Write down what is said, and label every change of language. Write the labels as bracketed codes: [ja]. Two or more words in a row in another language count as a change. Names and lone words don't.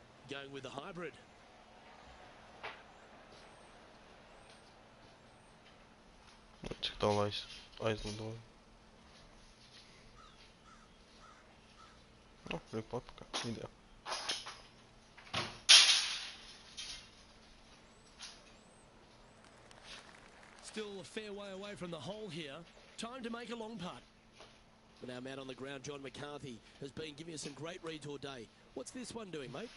[en] going with the hybrid. [lv] Cik tālu aizlidoju. Ripu atpakaļ. Ideāli. [en] Still a fair way away from the hole here. Time to make a long putt. But our man on the ground, John McCarthy, has been giving us some great reads all day. What's this one doing, mate?